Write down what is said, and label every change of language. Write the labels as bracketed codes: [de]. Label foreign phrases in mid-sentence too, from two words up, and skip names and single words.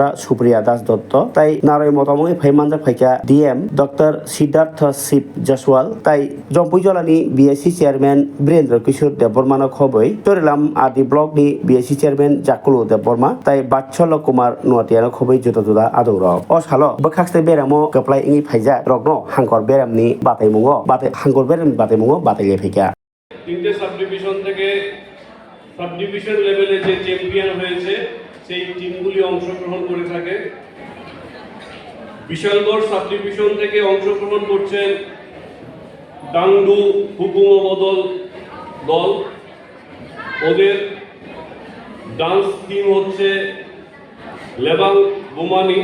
[trp] सुप्रिया दास दत्त ताइ नारय मतमंगि फैमानजा फैका DM डॉक्टर सिद्धार्थ शिव जसवाल ताइ जम्पुइजलानि BSC चेयरमैन वीरेंद्र किशोर देवबर्मा खबै तोरेलाम आदि ब्लॉक नि BSC चेयरमैन जाकुलु देवबर्मा ताइ बादशाह कुमार नुवातियानो खबै जुदा जुदा आदौर ओ सालो बखाक्सते बेरामो गप्लाय इंगि फाइजा रगनो हांकर बेरामनि बाताइमुङो बाताइ हांकर बेरामनि बाताइमुङो बाताइले फैका [bn] তিনটে [en] sub division [bn] থেকে [en] sub division level [bn] যে চ্যাম্পিয়ন হয়েছে সেই টিমগুলি অংশগ্রহণ করে থাকে। বিশালগড় [en] sub division [bn] থেকে অংশগ্রহণ করছেন ডাংডু হুকুম বদল দল, ওদের [en] dance team [bn] হচ্ছে লেবাং বোমানি।